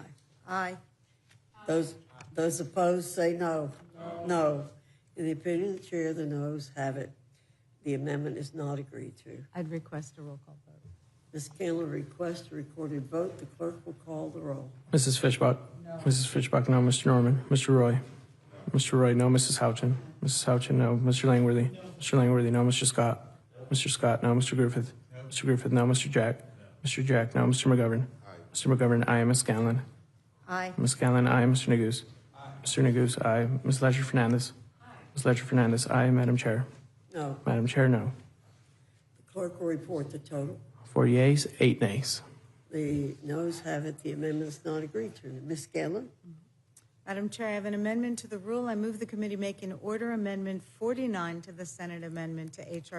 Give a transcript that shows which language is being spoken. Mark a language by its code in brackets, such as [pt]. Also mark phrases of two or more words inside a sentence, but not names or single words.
[en] Aye. Those opposed say no. No. In the opinion of the chair, the noes have it. The amendment is not agreed to. I'd request a roll call vote. Ms. Scanlon requests a recorded vote. The clerk will call the roll. Mrs. Fishbach? No. Mrs. Fishbach, no. Mr. Norman? Mr. Roy? Mr. Roy, no. Mrs. Houchin? Mrs. Houchin, no. Mr. Langworthy? Mr. Langworthy, no. Mr. Scott? Mr. Scott, no. Mr. Griffith? Mr. Griffith, no. Mr. Jack? Mr. Jack, no. Mr. McGovern? Mr. McGovern, aye. Ms. Scanlon? Aye. Ms. Scanlon, aye. Mr. Neguse? Mr. Neguse, aye. Ms. Ledger Fernandez? Ms. Ledger Fernandez, aye. Madam Chair? No. Madam Chair, no. The clerk will report the total. 4 yeas, 8 nays. The noes have it. The amendment is not agreed to. Ms. Scanlon? Madam Chair, I have an amendment to the rule. I move the committee make an order amendment 49 to the Senate amendment to H.R.